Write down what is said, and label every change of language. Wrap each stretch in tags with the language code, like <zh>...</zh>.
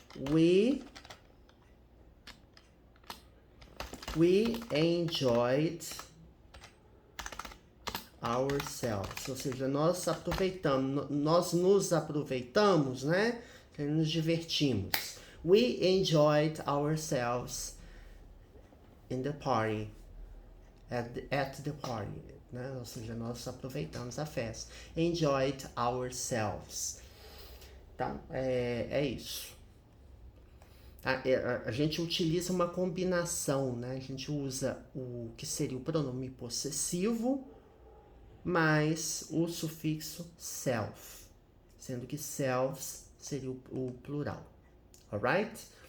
<en>We enjoyed ourselves,</en> <pt>ou seja, nós nos aproveitamos, né? Nos divertimos.</pt> <en>We enjoyed ourselves in the party, at the party,</en> <pt>né? Ou seja, nós aproveitamos a festa.</pt> <en>Enjoyed ourselves.</en> <pt>Tá? É isso. A gente utiliza uma combinação, né? A gente usa o que seria o pronome possessivo mais o sufixo self, sendo que selves seria o plural, alright?</pt>